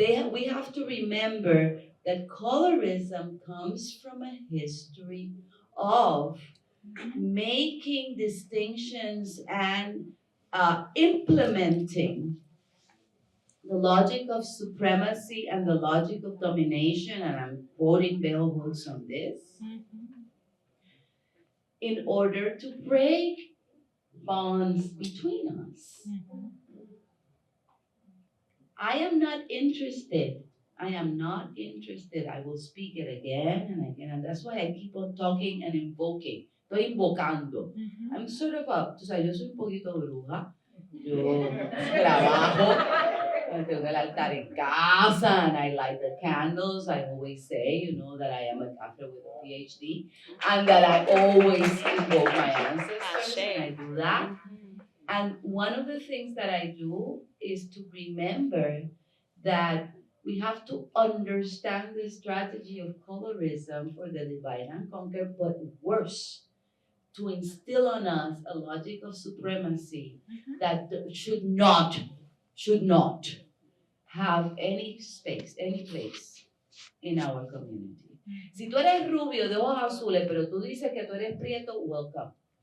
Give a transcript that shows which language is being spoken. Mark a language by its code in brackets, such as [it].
[en] We have to remember that colorism comes from a history of making distinctions and implementing the logic of supremacy and the logic of domination, and I'm quoting bell hooks on this, in order to break bonds between us. I am not interested. I will speak it again and again, and that's why I keep on talking and invoking. [es] Estoy invocando. I'm sort of a, tú sabes, yo soy un poquito bruja. Yo trabajo, tengo el altar en casa, and I light the candles. [en] I always say, you know, that I am a Catholic with a PhD, and that I always invoke my ancestors, and I do that. And one of the things that I do is to remember that we have to understand the strategy of colorism for the divide and conquer, but worse, to instill on us a logic of supremacy that should not have any space, any place in our community. [es] Si tú eres rubio de ojos azules, pero tú dices que tú eres prieto, welcome.